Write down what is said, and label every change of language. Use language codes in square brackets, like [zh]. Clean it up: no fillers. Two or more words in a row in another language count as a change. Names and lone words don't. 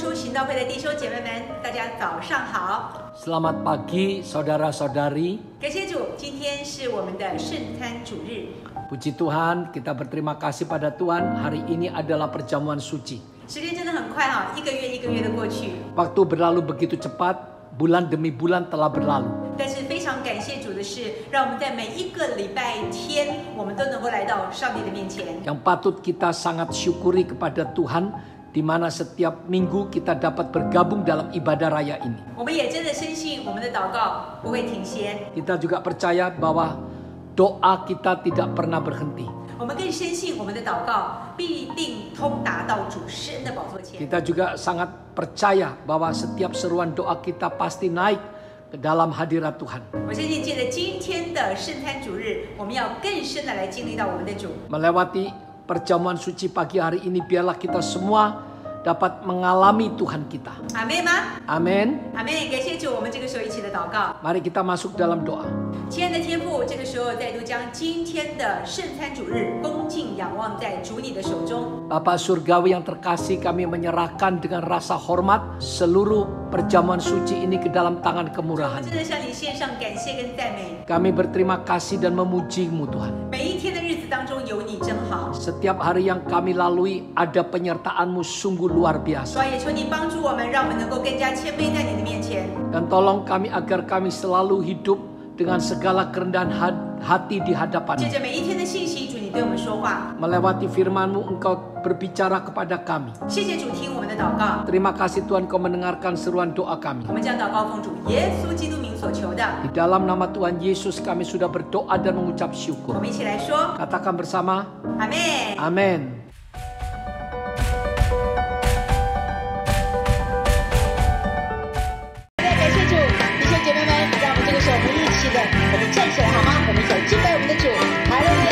[zh] 行道会的弟兄姐妹们，大家早上好。 [id] Selamat pagi saudara-saudari. [zh] 感谢主，今天是我们的圣餐主日。 [id] Puji Tuhan, kita berterima kasih pada Tuhan. Hari ini adalah perjamuan suci. [zh] 时间真的很快哈，一个月的过去。 [id] Waktu berlalu begitu cepat, bulan demi bulan telah berlalu. [zh] 但是非常感谢主的是，让我们在每一个礼拜天，我们都能够来到上帝的面前。 [id] Yang patut kita sangat syukuri kepada Tuhan, di mana setiap minggu kita dapat bergabung dalam ibadah raya ini. [zh] 我们也真的深信，我们的祷告不会停歇。 [id] Kita juga percaya bahwa doa kita tidak pernah berhenti. [zh] 我们更深信，我们的祷告必定通达到主施恩的宝座前。 [id] Kita juga sangat percaya bahwa setiap seruan doa kita pasti naik ke dalam hadirat Tuhan. [zh] 我相信，借着今天的圣餐主日，我们要更深的来经历到我们的主。 [id] Melewati perjamuan suci pagi hari ini, biarlah kita semua dapat mengalami Tuhan kita. [zh] 阿妹吗？ [id] Amin. [zh] 阿妹，感谢主，我们这个时候一起的祷告。 [id] Mari kita masuk dalam doa. [zh] 亲爱的天父，这个时候再度将今天的圣餐主日恭敬仰望在主你的手中。 [id] Bapa Surgawi yang terkasih, kami menyerahkan dengan rasa hormat seluruh perjamuan suci ini ke dalam tangan [zh] 我 [id] kemurahan. [zh] 真的向你献上感谢跟赞美。 [id] Kami berterima kasih dan memuji-Mu Tuhan. [zh] 每一天的日子当中有你真好， [id] Setiap hari yang kami lalui ada penyertaan-Mu sungguh luar [zh] 主 [id] biasa. [zh] 啊，也求你帮助我们，让我们能够更加谦卑在你的面前。 [id] Dan tolong kami agar kami selalu hidup dengan segala kerendahan hati di [zh] 借 [id] hadapan-Mu. [zh] 着每一天的信息，主你对我们说话。 [id] Melewati firman-Mu, Engkau berbicara kepada kami. [zh] 谢谢主听我们的祷告， [id] Terima kasih Tuhan, Kau mendengarkan seruan doa kami. [zh] 我们将祷告奉主耶稣基督名所求的。 [id] Di dalam nama Tuhan Yesus kami sudah berdoa dan mengucap [zh] 我 [id] syukur. [zh] 们一起来说， [id] Katakan bersama, [zh] 阿妹。 [id] Amin. [zh] 感谢主，弟兄姐妹们，让我们这个时候我们一起的，我们站起来好吗？我们一起来敬拜我们的主，哈利路亚！